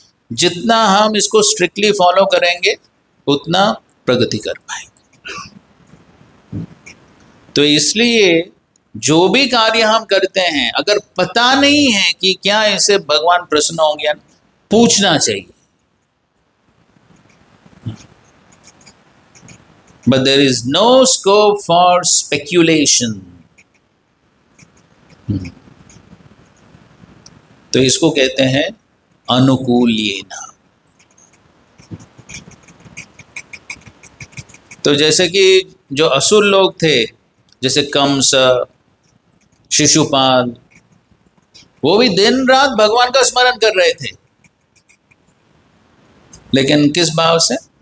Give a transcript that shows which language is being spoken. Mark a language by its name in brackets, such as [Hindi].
[Hindi] जितना हम इसको स्ट्रिक्टली फॉलो करेंगे उतना प्रगति कर पाएंगे। तो इसलिए जो भी कार्य हम करते हैं, अगर पता नहीं है कि क्या इससे भगवान प्रसन्न होंगे, पूछना चाहिए। [English] But there is no scope for speculation. [Hindi] तो इसको कहते हैं अनुकूल्येन। तो जैसे कि जो असुर लोग थे, जैसे कंस, शिशुपाल, वो भी दिन रात भगवान का स्मरण कर रहे थे, लेकिन किस भाव से?